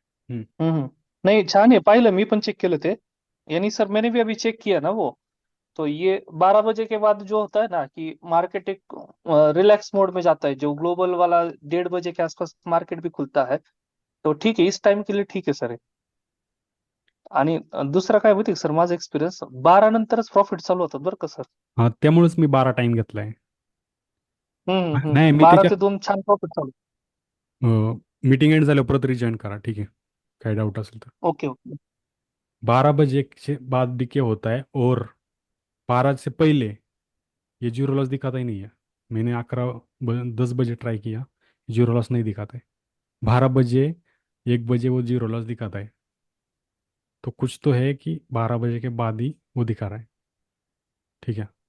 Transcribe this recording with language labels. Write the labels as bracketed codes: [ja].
[mr] नहीं छान आहे, पाहिलं मी पण चेक केलं ते. [hi] यानी सर मैंने भी अभी चेक किया ना वो. तो ये 12 बजे के बाद जो होता है ना कि मार्केट एक रिलैक्स मोड में जाता है, जो ग्लोबल वाला 1:30 बजे के आसपास मार्केट भी खुलता है. [mr] तो ठीक आहे, [hi] इस टाइम के लिए [mr] ठीक आहे सर. आणि दुसरा काय माहिती सर, माझा एक्सपिरियन्स 12 नंतरच प्रॉफिट चालू होतात बरं का सर. हां त्यामुळेच मी 12 टाइम घेतलाय. नाही मी 12 त्याच्या ते 2 छान प्रॉफिट चालू. मीटिंग एंड झाल्यावर परत रिजॉईन करा, ठीक है, काय डाउट असेल तर. Okay okay. [hi] 12 बजे के बाद भी क्या होता है, और 12 से पहले ये जीरो लॉस दिखाता ही नहीं है। मैंने 10 बजे ट्राई किया, जीरो लॉस नहीं दिखाता है। 12 बजे 1 बजे वो जीरो लॉस दिखाता है। तो कुछ तो है कि 12 बजे के बाद ही वो दिखा रहा है। ठीक है।